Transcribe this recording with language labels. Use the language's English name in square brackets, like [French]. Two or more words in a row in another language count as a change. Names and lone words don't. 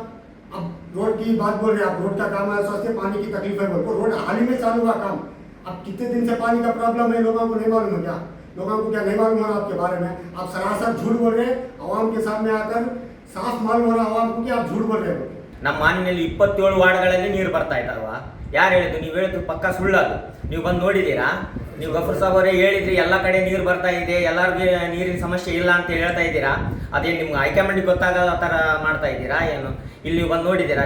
[Hindi] अब रोड की बात बोल रहे हैं आप, रोड का काम है, स्वास्थ्य पानी की तकलीफ है, वो रोड हाल ही में चालू हुआ काम। अब कितने दिन से पानी का प्रॉब्लम है, लोगों को नहीं मालूम है क्या? लोगों को क्या नहीं मालूम हो रहा आपके बारे में? आप सरासर झूठ बोल रहे हैं, आवाम के सामने आकर साफ मालूम हो रहा आवाम को कि आप झूठ बोल रहे हो। [Kannada] ನಮ್ಮ ಮಾನ್ವಿಯಲ್ಲಿ 27 ವಾರ್ಡ್ಗಳಲ್ಲಿ ನೀರು ಬರ್ತಾ ಇದ್ದಾವ. ಯಾರು ಹೇಳಿದ್ರು? ನೀವು ಹೇಳಿದ್ರು ಪಕ್ಕ ಸುಳ್ಳದು. ನೀವು ಬಂದು ನೋಡಿದ್ದೀರಾ? ನೀವು ಗಫೂರ್ ಸಾಬ್ ಅವರೇ ಹೇಳಿದ್ರಿ ಎಲ್ಲ ಕಡೆ ನೀರು ಬರ್ತಾ ಇದೆ, ಎಲ್ಲರಿಗೂ ನೀರಿನ ಸಮಸ್ಯೆ ಇಲ್ಲ ಅಂತ ಹೇಳ್ತಾ ಇದ್ದೀರಾ. ಅದೇನು ನಿಮ್ಗೆ ಹೈಕಮಾಂಡಿಗೆ ಗೊತ್ತಾಗೋ ಥರ ಮಾಡ್ತಾ ಇದ್ದೀರಾ ಏನು? ಇಲ್ಲಿ ಬಂದು ನೋಡಿದ್ದೀರಾ?